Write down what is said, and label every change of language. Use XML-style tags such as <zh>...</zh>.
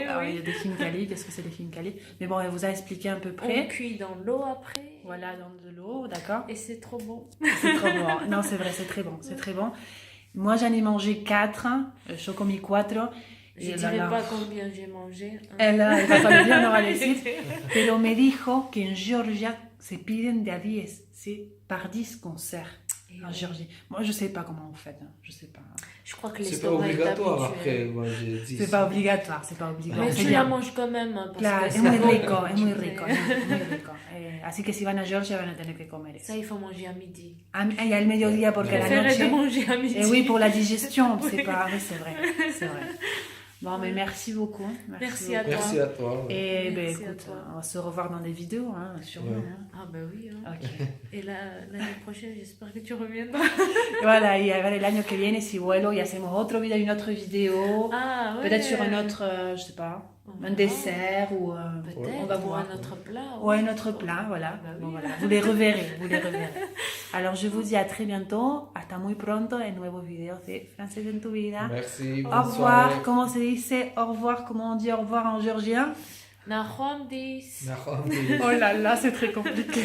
<fr>Alors, il y a des hinkali, qu'est-ce que c'est des hinkali? Mais bon, elle vous a expliqué à peu près. On cuit dans l'eau après. Voilà, dans de l'eau, d'accord. Et c'est trop bon. C'est trop bon. Non, c'est vrai, c'est très bon. C'est très bon. Moi, j'en ai mangé 4.</fr> <es>Yo comí 4.</es> <fr>Je ne dirais pas combien j'ai mangé. Elle va pas le dire,</fr> <es>no va a decir. Pero me dijo que en Georgia se piden de a 10.</es> <fr>C'est par 10 qu'on sert en Géorgie. Moi, je ne sais pas comment vous faites. Je sais pas. Je crois que c'est pas obligatoire après. Moi, j'ai dit c'est pas obligatoire, c'est pas obligatoire. Mais tu la manges quand même.</fr> <es>Claro, es muy rico, es muy rico. Así que si van a Georgia van a tener que comer eso.</es> <fr>Ça, il faut manger à midi.</fr> <es>Y al mediodía porque a la noche.</es> <fr>De manger à midi. Et oui, pour la digestion, c'est pas. Oui, c'est vrai. Bon, mais merci beaucoup. Merci à toi. Merci à toi. Et écoute, on va se revoir dans des vidéos, sûrement. Ah oui. Okay. Et l'année prochaine, j'espère que tu reviendras.</fr> <es>Voilà, y a ver el año que viene si vuelo y hacemos otro video,</es> <fr>une autre vidéo. Peut-être sur un autre, je sais pas, un dessert ou peut-être, on va voir un autre plat. Ouais, un autre plat, voilà. Bon, voilà. Vous les reverrez. Alors, je vous dis à très bientôt.</fr> <es>Hasta muy pronto en nuevos videos de Francés en tu vida.</es> <fr>Merci. Au revoir. Comment se dice au revoir? Comment on dit au revoir en géorgien?</fr> <ka>Nahomdis.</ka> <fr>Oh là là, c'est très compliqué.</fr>